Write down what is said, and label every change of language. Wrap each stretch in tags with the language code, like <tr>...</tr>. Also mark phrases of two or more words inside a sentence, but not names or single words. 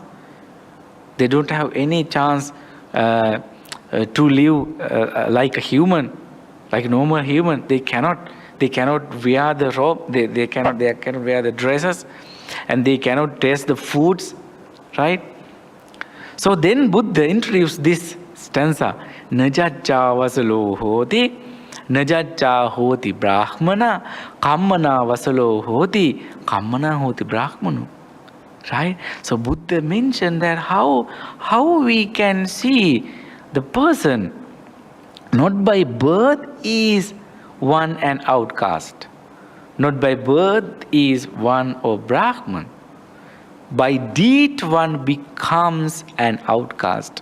<en>They don't have any chance to live like a human, like a normal human. They cannot wear the robe. They cannot wear the dresses, and they cannot taste the foods, right? So then Buddha introduced this stanza:</en> <pi>Najacca vasalo hoti, najacca hoti brahmana, kammana vasalo hoti, kammana hoti brahmanu.</pi> <en>Right? So Buddha mentioned that how we can see the person not by birth is one an outcast, not by birth is one of Brahman. By deed one becomes an outcast.</en>